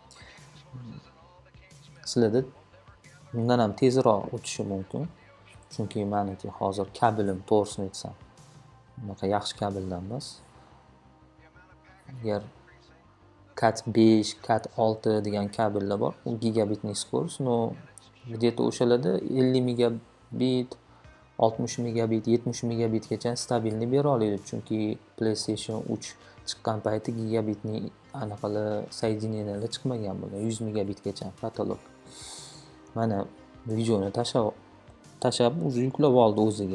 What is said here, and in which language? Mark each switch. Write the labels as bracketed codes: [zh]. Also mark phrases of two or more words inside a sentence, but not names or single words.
[uz] Sizlarda bundan ham tezroq o'tishi mumkin. Chunki meniki hozir kabelim to'g'risini aytsam, unaqa yaxshi kabeldan emas. Agar Cat 5, Cat 6 degan kabellar bor. U gigabitniy skорость, [ru] но где-то [uz] o'shalarda 50 megabit, 60 megabit, 70 megabitgacha stabilni bera oladi. Chunki PlayStation 3 chiqqan payti gigabitniy anaqalar соединениyalar chiqmagan bo'lgan. 100 megabitgacha katalog. Mana videoni tashab o'zi yuklab oldi o'ziga.